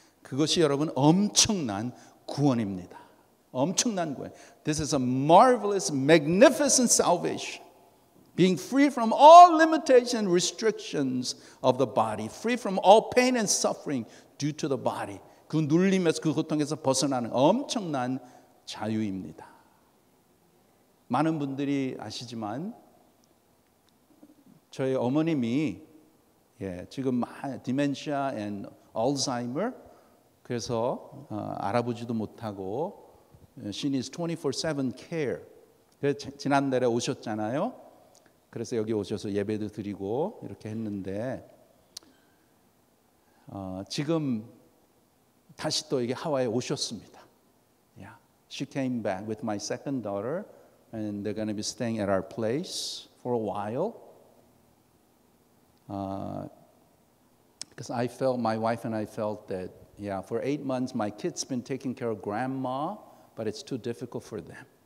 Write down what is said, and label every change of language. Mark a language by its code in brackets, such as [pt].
[ko] 그것이 여러분 엄청난 구원입니다. 엄청난 구원. [en] This is a marvelous, magnificent salvation. Being free from all limitation and restrictions of the body. Free from all pain and suffering due to the body. [ko] 그 눌림에서 그 고통에서 벗어나는 엄청난 자유입니다. 많은 분들이 아시지만 저희 어머님이 지금 디멘시아 앤 알츠하이머 그래서 알아보지도 못하고 [en] She needs 24/7 care. [ko] 그래서 지난달에 오셨잖아요. 그래서 여기 오셔서 예배도 드리고 이렇게 했는데 지금 다시 또 이게 하와이에 오셨습니다. [en] Yeah. She came back with my second daughter and they're going to be staying at our place for a while. Because my wife and I felt that, for 8 months my kids been taking care of grandma, but it's too difficult for them.